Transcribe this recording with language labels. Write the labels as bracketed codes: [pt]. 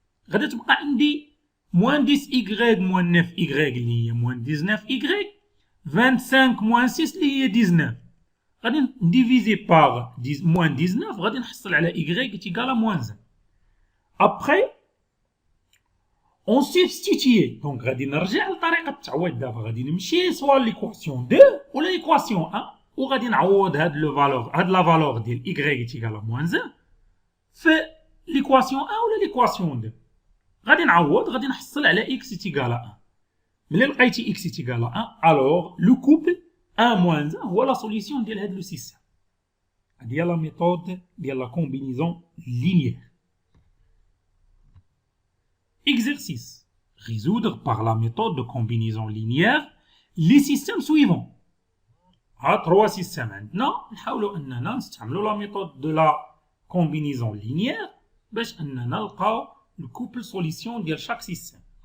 [ar] غادي تبقى عندي moins 10y moins 9y اللي هي moins 19y 25 moins 6 اللي هي 19. غادي نديفيزي par moins 19 غادي نحصل على y est égal à moins 1. [fr] Après, on substitue. [ar] Donc غادي نرجع لطريقة التعويض دابا غادي نمشي سواء l'équation 2 ou l'équation 1 وغادي نعوض هاد la valeur ديال y est égal à moins 1 في l'équation 1 ولا l'équation 2. غادي نعوض غادي نحصل على x est égal à 1. ملي لقيتي x est égal à 1 alors le couple 1 moins 1 هو la solution ديال هاد لو سيستم. هادي هي لا ميثود ديال لا كومبينيزون linéaire. [fr] Exercice. Résoudre par la méthode de combinaison linéaire les systèmes suivants. [ar] ها 3 systèmes عندنا نحاولوا اننا نستعملوا la méthode de la combinaison linéaire باش اننا نلقاو le couple solution de chaque système.